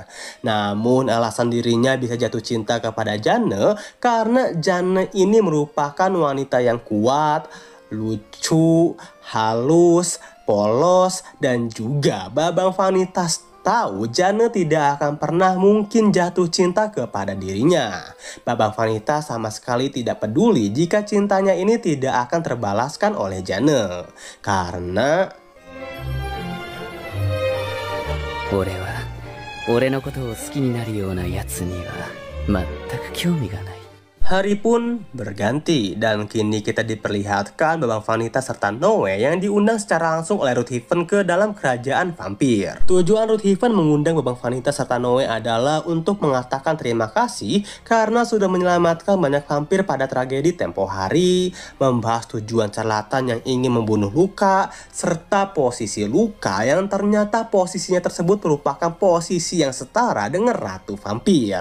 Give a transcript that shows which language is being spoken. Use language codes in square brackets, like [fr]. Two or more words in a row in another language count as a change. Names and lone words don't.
[id] Namun alasan dirinya bisa jatuh cinta kepada Jane karena Jane ini merupakan wanita yang kuat, lucu, halus, polos, dan juga Babang Vanitas tahu Jane tidak akan pernah mungkin jatuh cinta kepada dirinya. Babang Vanitas sama sekali tidak peduli jika cintanya ini tidak akan terbalaskan oleh Jane. Karena [ja] 俺は俺のことを好きになるようなやつには全く興味がない。 [id] hari pun berganti dan kini kita diperlihatkan Babang Vanitas serta Noe yang diundang secara langsung oleh Ruthven ke dalam kerajaan vampir. Tujuan Ruthven mengundang Babang Vanitas serta Noe adalah untuk mengatakan terima kasih karena sudah menyelamatkan banyak vampir pada tragedi tempo hari, membahas tujuan charlatan yang ingin membunuh Luka, serta posisi Luka yang ternyata posisinya tersebut merupakan posisi yang setara dengan Ratu Vampir.